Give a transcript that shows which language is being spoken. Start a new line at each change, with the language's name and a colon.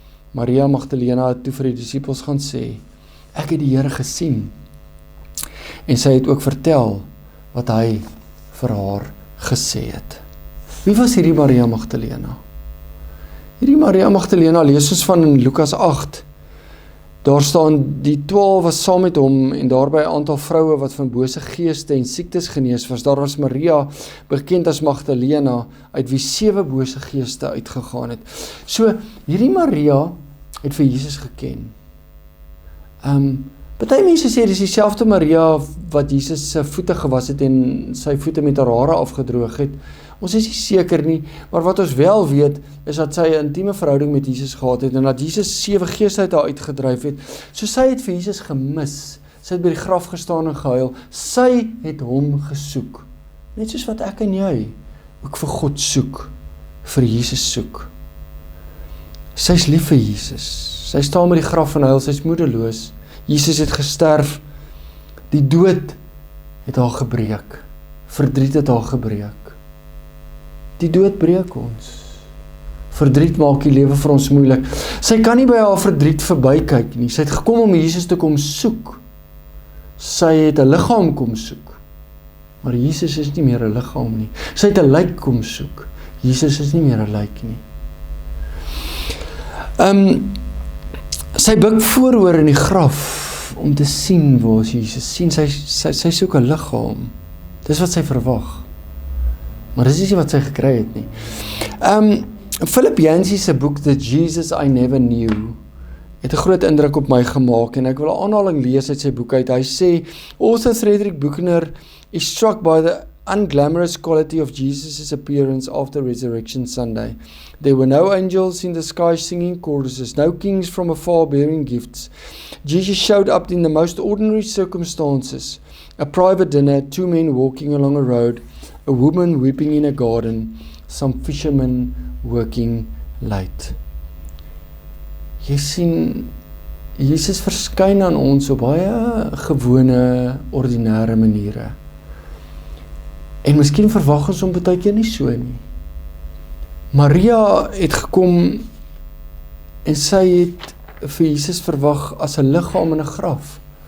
Afrikaans: Maria Magdalena het toe vir die disippels gaan sê, ek het die Here gesien, en sy het ook vertel, wat hy vir haar gesê het. Wie was hierdie Maria Magdalena? Hierdie Maria Magdalena lees ons van in Lukas 8. Daar staan, die 12 was saam met hom en daarby 'n aantal vroue wat van bose geeste en siektes genees was. Daar was Maria, bekend as Magdalena, uit wie 7 bose geeste uitgegaan het. So, hierdie Maria het vir Jesus geken. Party mense sê, dis dieselfde Maria wat Jesus se voete gewas het en sy voete met haar hare afgedroog het. Ons is nie seker nie, maar wat ons wel weet, is dat sy 'n intieme verhouding met Jesus gehad het, en dat Jesus 7 geeste uit haar uitgedryf het. So sy het vir Jesus gemis, sy het by die graf gestaan en gehuil, sy het hom gesoek. Net soos wat ek en jy ook vir God soek, vir Jesus soek. Sy is lief vir Jesus, sy staan by die graf en huil, sy is moedeloos. Jesus het gesterf, die dood het haar gebreek, verdriet het haar gebreek. Die dood breek ons. Verdriet maak die lewe vir ons moeilik. Sy kan nie by haar verdriet verbykyk nie. Sy het gekom om Jesus te kom soek. Sy het 'n liggaam kom soek. Maar Jesus is nie meer 'n liggaam nie. Sy het 'n lijk kom soek. Jesus is nie meer 'n lijk nie. Sy buig vooroor in die graf om te sien waar Jesus sien. Sy soek 'n liggaam. Dis wat sy verwag. Maar dis nie wat sy gekry het nie. Philip Yancey se boek The Jesus I Never Knew het 'n groot indruk op my gemaak en ek wil 'n aanhaling lees uit sy boek uit. Hy sê,
English: author Frederick Buechner is struck by the unglamorous quality of Jesus' appearance after Resurrection Sunday. There were no angels in the sky singing choruses, no kings from afar bearing gifts. Jesus showed up in the most ordinary circumstances. A private dinner, 2 men walking along a road, a woman weeping in a garden, some fishermen working late.
Afrikaans: Jy sien, Jesus verskyn aan ons op baie gewone, ordinêre maniere. En miskien verwag ons hom baie keer nie so nie. Maria het gekom en sy het vir Jesus verwag as 'n liggaam in 'n graf.